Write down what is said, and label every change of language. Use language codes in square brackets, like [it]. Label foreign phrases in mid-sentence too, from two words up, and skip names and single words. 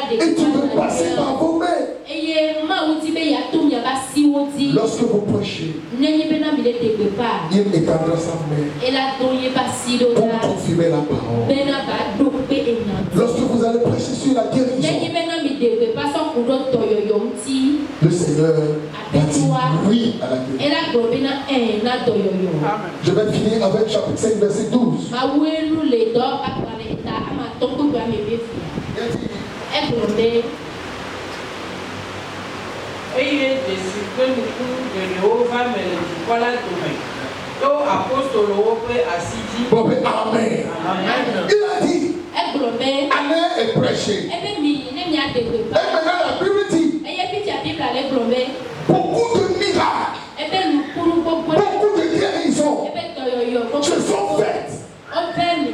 [fr] Et tu veux passer par vos mains. Lorsque vous prêchez, il étendra sa main pour confirmer la parole. Lorsque vous allez prêcher sur la guérison, le Seigneur va dire oui à la guérison. Je vais finir avec chapitre 5, verset 12. [ee] Eye desi pe nuku geɖewo va me le dukɔ la dome to apostolowo ƒe asi dzi. Amen. [fr] Il a dit, allez et prêchez. Et maintenant la Bible dit, beaucoup de miracles, beaucoup de guérisons se sont faites.